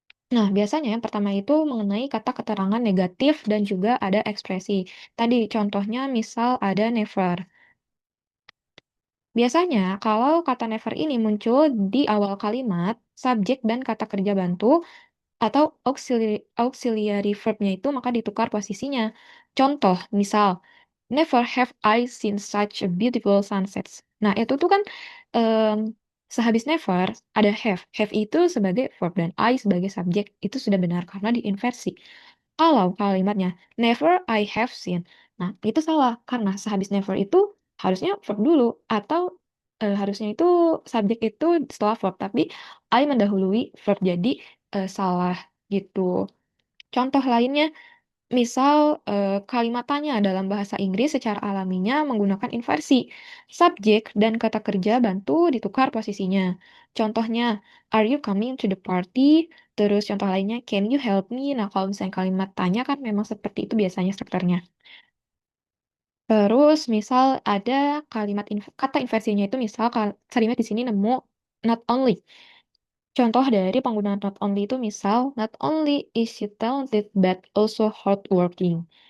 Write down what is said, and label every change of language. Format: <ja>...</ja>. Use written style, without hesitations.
<id>Nah, biasanya yang pertama itu mengenai kata keterangan negatif dan juga ada ekspresi. Tadi contohnya misal ada never. Biasanya kalau kata never ini muncul di awal kalimat, subjek dan kata kerja bantu, atau auxiliary verbnya itu maka ditukar posisinya. Contoh, misal,</id> <en>never have I seen such a beautiful sunsets.</en> <id>Nah, itu tuh kan em, sehabis never ada have. Have itu sebagai verb dan I sebagai subjek. Itu sudah benar karena diinversi. Kalau kalimatnya</id> <en>never I have seen.</en> <id>Nah, itu salah karena sehabis never itu harusnya verb dulu atau harusnya itu subjek itu setelah verb, tapi I mendahului verb jadi salah gitu. Contoh lainnya, misal kalimat tanya dalam bahasa Inggris secara alaminya menggunakan inversi. Subjek dan kata kerja bantu ditukar posisinya. Contohnya,</id> <en>are you coming to the party?</en> <id>Terus contoh lainnya,</id> <en>can you help me?</en> <id>Nah, kalau misalnya kalimat tanya kan memang seperti itu biasanya strukturnya. Terus misal ada kalimat kata inversinya itu misal kalimat di sini nemu not only. Contoh dari penggunaan not only itu misal,</id> <en>not only is she talented but also hardworking.</en>